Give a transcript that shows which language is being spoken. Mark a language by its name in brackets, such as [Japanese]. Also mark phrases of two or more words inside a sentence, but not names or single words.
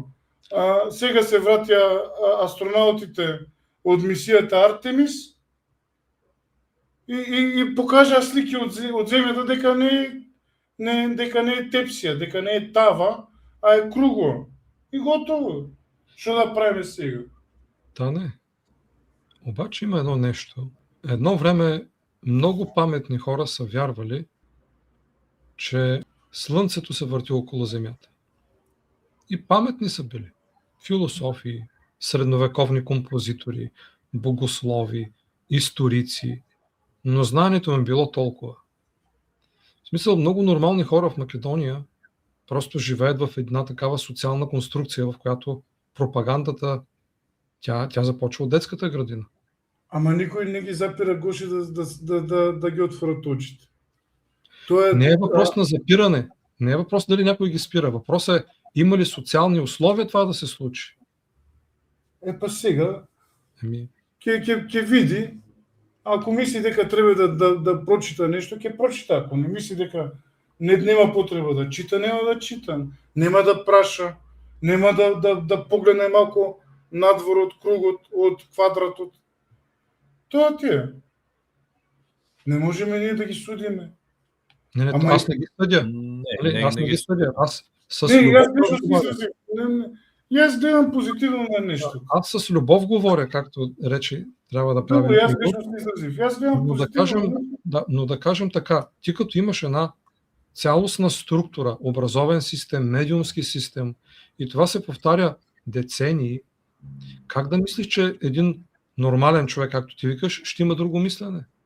[Macedonian] Сега се вратија астронаутите од мисијата Артемис и покажаа слики од земјата дека не е тепсија, дека не е тава, а е кругла. И готово. Што да правиме сега? Да, не. Обаче има едно нешто. [Bulgarian] Едно време многу паметни хора са вярвали, че Слънцето се върти около Земята. И паметни са били. Философи, средновековни композитори, богослови, историци, но знанието им било толкова. В смисъл, много нормални хора в Македония просто живеят в една такава социална конструкция, в която пропагандата, тя започва от детската градина. Ама никой не ги запира, Гоше, да ги отворят очите. Не е въпрос на запиране. Не е въпрос дали някой ги спира. Въпросът е, има ли социални условия това да се случи? [Macedonian] Па сега, ке види, ако мисли дека треба да прочита нешто, ќе прочита. Ако не мисли дека нема потреба да чита, нема да чита. Нема да праша, нема да погледне малко надвор од кругот, од квадратот. Тоа ти е. Не можеме ние да ги судиме. Не, [Bulgarian] аз не ги съдя. Аз не ги съдя. Аз с [Macedonian] Јас гледам позитивно на нешто. [Bulgarian] Аз с любов говоря, както рече, трябва да правим. [Macedonian] Но да кажем така, [Bulgarian] ти като имаш една цялостна структура, образовен систем, медиумски систем, и това се повтаря децении, как да мислиш, че един нормален човек, както ти викаш, ще има друго мислене?